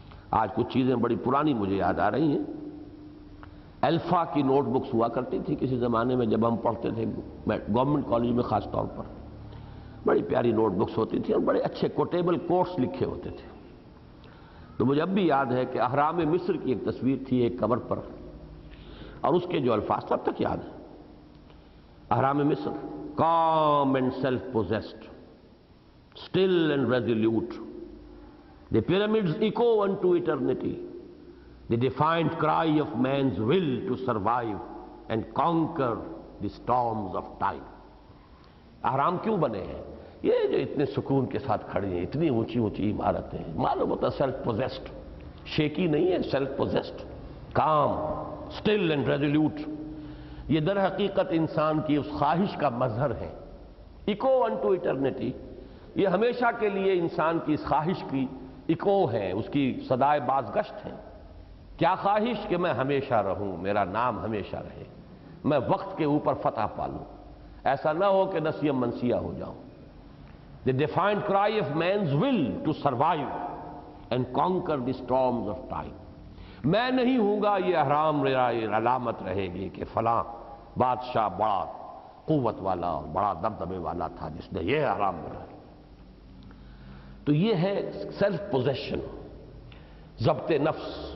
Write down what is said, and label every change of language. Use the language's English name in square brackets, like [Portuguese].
[Urdu] آج کچھ چیزیں بڑی پرانی مجھے یاد آ رہی ہیں۔ الفا کی نوٹ بکس ہوا کرتی تھی کسی زمانے میں، جب ہم پڑھتے تھے گورنمنٹ کالج میں، خاص طور پر بڑی پیاری نوٹ بکس ہوتی تھی اور بڑے اچھے کوٹیبل کوٹس لکھے ہوتے تھے۔ تو مجھے اب بھی یاد ہے کہ اہرام مصر کی ایک تصویر تھی ایک کور پر، اور اس کے جو الفاظ تب تک یاد ہیں [English] احرام مصر calm and self-possessed, still and resolute. The pyramids echo unto eternity, the defiant cry of man's will to survive and conquer the storms of time. [Urdu] احرام کیوں بنے ہیں؟ یہ جو اتنے سکون کے ساتھ کھڑی ہیں، اتنی اونچی اونچی عمارتیں، معلوم ہوتا سیلف پوزیسڈ، شیکی نہیں ہے، self possessed, com, [English] Still and resolute. [Urdu] یہ در حقیقت انسان کی اس خواہش کا مظہر ہے. [English] echo unto eternity, [Urdu] یہ ہمیشہ کے لیے انسان کی اس خواہش کی ایکو ہے، اس کی صدائے بازگشت ہے. کیا خواہش؟ کہ میں ہمیشہ رہوں، میرا نام ہمیشہ رہے، میں وقت کے اوپر فتح پالوں، ایسا نہ ہو کہ نسیم منسیہ ہو جاؤں. [English] The defiant cry of man's will to survive and conquer the storms of time. [Urdu] میں نہیں ہوں گا، یہ احرام میرا یہ علامت رہے گی کہ فلاں بادشاہ بڑا قوت والا اور بڑا دبدبے والا تھا جس نے یہ احرام بنایا. تو یہ ہے سیلف پوزیشن، ضبط نفس.